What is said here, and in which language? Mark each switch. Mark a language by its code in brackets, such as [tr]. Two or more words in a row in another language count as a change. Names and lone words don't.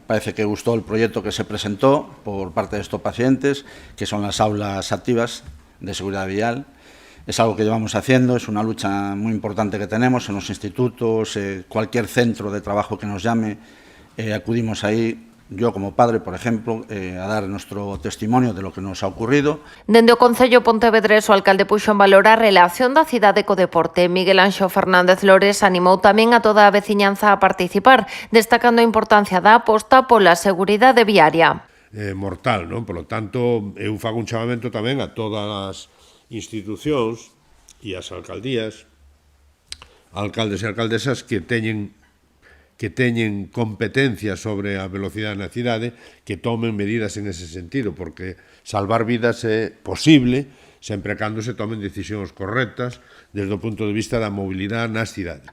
[es] Parece que gustó el proyecto que se presentó por parte de estos pacientes, que son las aulas activas de seguridad vial. Es algo que llevamos haciendo, es una lucha muy importante que tenemos en los institutos, cualquier centro de trabajo que nos llame, acudimos ahí. Yo, como padre, por ejemplo, a dar nuestro testimonio de lo que nos ha ocurrido. [gl] Dende o Concello Pontevedrés, o alcalde puxo en valor a relación da cidade co deporte. Miguel Anxo Fernández Lores animou tamén a toda a veciñanza a participar, destacando a importancia da aposta pola seguridade viaria. Mortal, non? [es] Por lo tanto, [gl] eu fago un chamamento tamén a todas as institucións e as alcaldías, alcaldes e alcaldesas que teñen competencia sobre a velocidade na cidade, que tomen medidas en ese sentido, porque salvar vidas é posible sempre cando se tomen decisións correctas desde o punto de vista da mobilidade nas cidades.